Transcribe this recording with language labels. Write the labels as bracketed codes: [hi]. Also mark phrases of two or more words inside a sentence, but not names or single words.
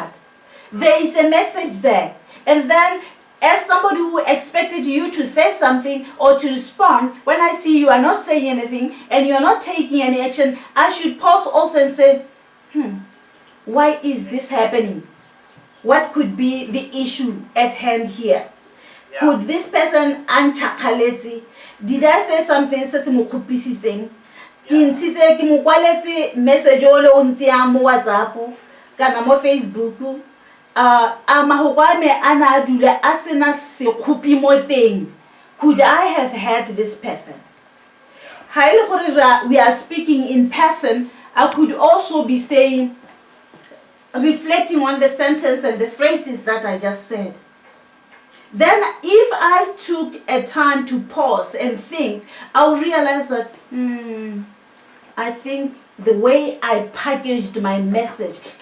[en] There is a message there. And then as somebody who expected you to say something or to respond, when I see you are not saying anything and you are not taking any action, I should pause also and say, why is this happening? What could be the issue at hand here? Yeah. Could this person anchakaletse? Did I say something [tn] se se mo khupisitseng? Ke ntshitse ke mo kwaletse message o le o ntsia mo WhatsApp kana mo Facebook. Mahoko a me a na a dula a sena sekhupi mo teng. [en] Could I have had this person? [tn] Ha e le gore [en] we are speaking in person, I could also be saying, reflecting on the sentence and the phrases that I just said. Then if I took a time to pause and think, I'll realize that, I think the way I packaged my message,